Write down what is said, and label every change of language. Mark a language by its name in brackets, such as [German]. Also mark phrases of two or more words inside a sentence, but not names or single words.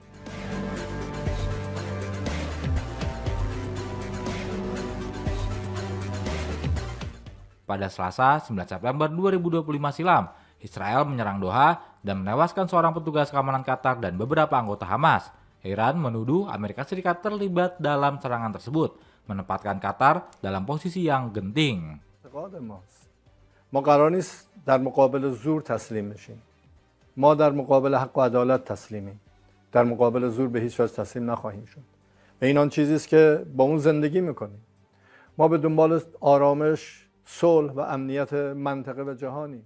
[Indonesian] Pada Selasa, 9 September 2025 silam, Israel menyerang Doha dan menewaskan seorang petugas keamanan Qatar dan beberapa anggota Hamas. Iran menuduh Amerika Serikat terlibat dalam serangan tersebut, menempatkan Qatar dalam posisi yang genting. [Persian] ما قرار نیست در مقابل زور تسلیم بشیم. ما در مقابل حق و عدالت تسلیمیم. در مقابل زور به هیچ وجه تسلیم نخواهیم شد. و این آن چیزی است که با اون زندگی میکنیم. ما به دنبال آرامش، صلح و امنیت منطقه و جهانی.